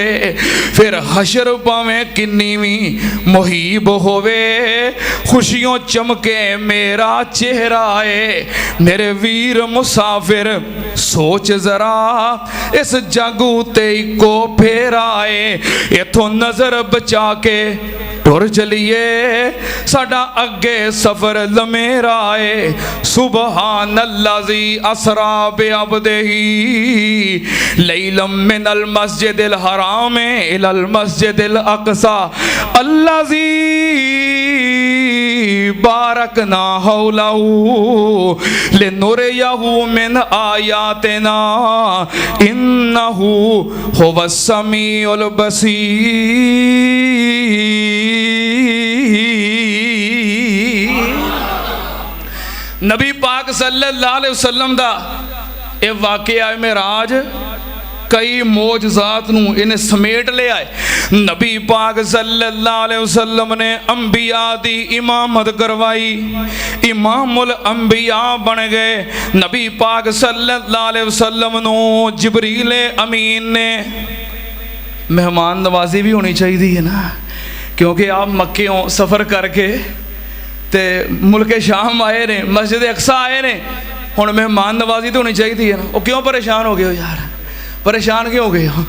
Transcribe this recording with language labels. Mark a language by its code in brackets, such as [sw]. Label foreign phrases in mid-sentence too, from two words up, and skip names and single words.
[pa] فیر حشر بھاویں کنی بھی مہیب ہووے، خوشیوں چمکے میرا چہرہ ہے. میرے ویر مسافر سوچ ذرا اس جگ اتے اکو پھیرا ہے. ایتھوں نظر بچا کے ٹر چلیے ساڈا اگے سفر لمیرا ہے. [ar] سبحان الذي أسرى بعبده ليلا من المسجد الحرام إلى المسجد الأقصى الذي باركنا حوله لنريه من آياتنا إنه هو السميع البصير. [pa] نبی پاک [ar] صلى الله عليه وسلم [pa] دا یہ واقعہ معراج کئی معجزات نوں انہیں سمیٹ لیا ہے. نبی پاک [ar] صلى الله عليه وسلم [pa] نے انبیاء دی امامت کروائی, [ar] إمام الأنبياء [pa] بن گئے. نبی پاک [ar] صلى الله عليه وسلم [pa] نوں جبریل امین نے مہمان نوازی بھی ہونی چاہیے ہے نا، کیونکہ آپ مکیوں سفر کر کے تے ملک شام آئے نے، مسجد اقصیٰ آئے نے، ہن مہمان نوازی تو ہونی چاہیے ہے نا. [ur] وہ کیوں پریشان ہو گئے ہو یار، پریشان کیوں ہو گئے ہو?